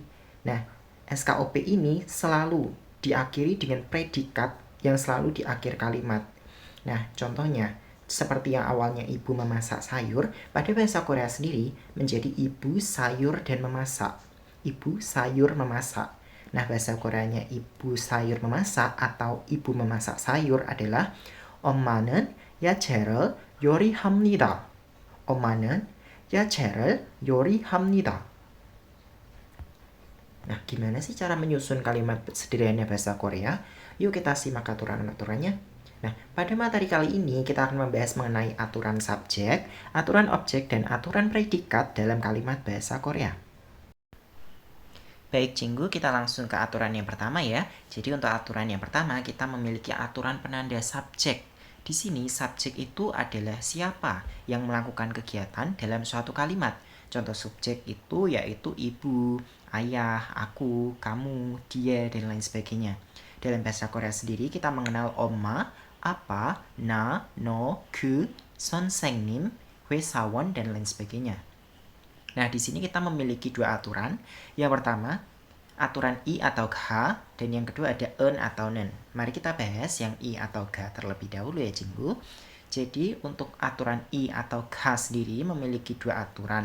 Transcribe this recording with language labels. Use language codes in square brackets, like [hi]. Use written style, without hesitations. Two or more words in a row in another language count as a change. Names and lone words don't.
[id] Nah, SKOP ini selalu diakhiri dengan predikat yang selalu di akhir kalimat. Nah, contohnya, seperti yang awalnya ibu memasak sayur, pada bahasa Korea sendiri menjadi ibu sayur dan memasak. Ibu sayur memasak. Nah, bahasa Koreanya ibu sayur memasak atau ibu memasak sayur adalah [ko] 엄마는 야채를 요리합니다. 엄마는 야채를 요리합니다. [id] Nah, gimana sih cara menyusun kalimat sederhana bahasa Korea? Yuk kita simak aturan-aturannya. Nah, pada materi kali ini kita akan membahas mengenai aturan subjek, aturan objek, dan aturan predikat dalam kalimat bahasa Korea. Baik, Cinggu, kita langsung ke aturan yang pertama ya. Jadi untuk aturan yang pertama, kita memiliki aturan penanda subjek. Di sini subjek itu adalah siapa yang melakukan kegiatan dalam suatu kalimat. Contoh subjek itu yaitu ibu, ayah, aku, kamu, dia, dan lain sebagainya. Dalam bahasa Korea sendiri kita mengenal [ko] 엄마, 아빠, 나, 너, 그, 선생님, 회사원, [id] dan lain sebagainya. Nah, di sini kita memiliki dua aturan. Yang pertama, aturan i atau ga, dan yang kedua ada en atau nen. Mari kita bahas yang i atau ga terlebih dahulu ya, Jinggu. Jadi, untuk aturan i atau ga sendiri memiliki dua aturan.